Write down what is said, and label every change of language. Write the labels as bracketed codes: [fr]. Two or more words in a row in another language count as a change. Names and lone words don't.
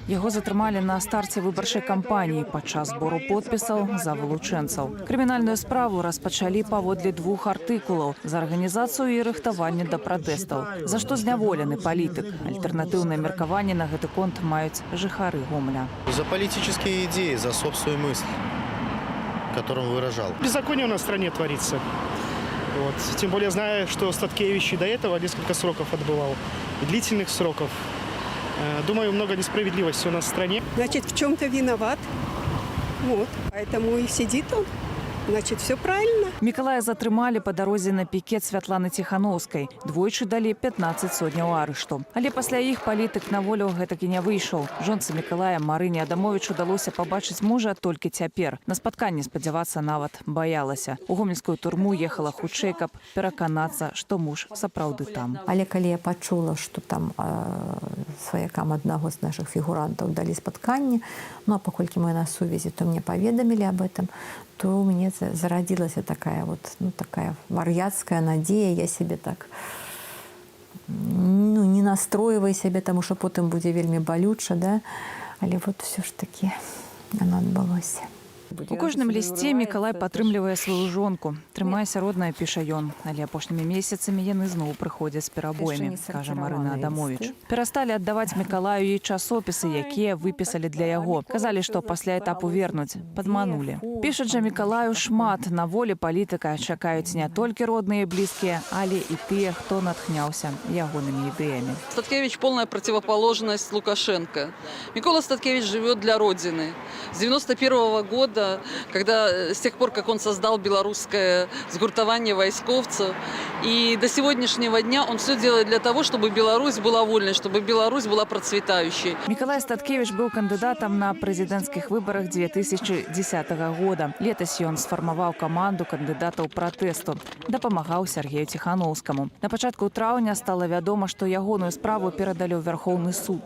[be] Яго затрымалі на старце выбарчай кампаніі падчас збору подпісаў за вылучэнцаў. Крымінальную справу распачалі паводле 2 артыкулаў за арганізацыю і рыхтаванне да пратэстаў, за што зняволены палітык. Альтэрнатыўнае меркаванне на гэты конт маюць жыхары Гомеля. [ru] За политические идеи, за собственную мысль, которую он выражал. Беззаконие у нас в стране творится. Тем более, зная, что Статкевич и до этого несколько сроков отбывал, и длительных сроков. Думаю, много несправедливости у нас в стране. Значит, в чем-то виноват. Поэтому и сидит он. Значит, все правильно. [be] Мікалая затрымалі па дарозе на пікет Святланы Ціхановскай. Двойчы далі 15 сотняў арышту. Але пасля іх палітык на волю гэтакі не выйшаў. Жонцы Мікалая Марыне Адамовіч удалося пабачыць мужа толькі цяпер. На спатканні спадзявацца нават баялася. У гомельскую турму ехала хутчэй, каб пераканацца, што муж сапраўды там. Але калі я пачула, што там сваякам аднаго з нашых фігурантаў далі спатканне, а паколькі мы на сувязі, то мне паведамілі [ru] об этом, то у меня зародилась такая такая вар'яцкая надея, я себе так не настройваю себе, тому что потом будет [be] вельмі балюча, да? Але все ж таки оно адбылося. У кожным лісце Мікалай падтрымлівае сваю жонку. Трымайся, родная, піша ён. Але апошнімі месяцамі яны зноў прыходзяць з перабоямі, кажа Марына Адамовіч. Перасталі аддаваць Мікалаю і часопісы, якія выпісалі для яго. Казалі, што пасля этапу вернуць. Падманулі. Пішуць жа Мікалаю шмат. На волі палітыка чакаюць не толькі родныя і блізкія, але і тыя, хто натхняўся ягонымі ідэямі. [ru] Статкевич – полная противоположность Лукашенко. Микола Статкевич живет для Родины. С 91 года, когда с тех пор, как он создал белорусское сгуртование войсковцев, и до сегодняшнего дня он все делает для того, чтобы Беларусь была вольной, чтобы Беларусь была процветающей. [be] Мікалай Статкевич быў кандыдатам на прэзідэнцкіх выбарах 2010 года. Летась ён сфармаваў каманду кандыдатаў пратэсту, дапамагаў Сергею Ціхановскаму. На пачатку траўня стала вядома, што ягоную справу перадалі ў Вярхоўны суд.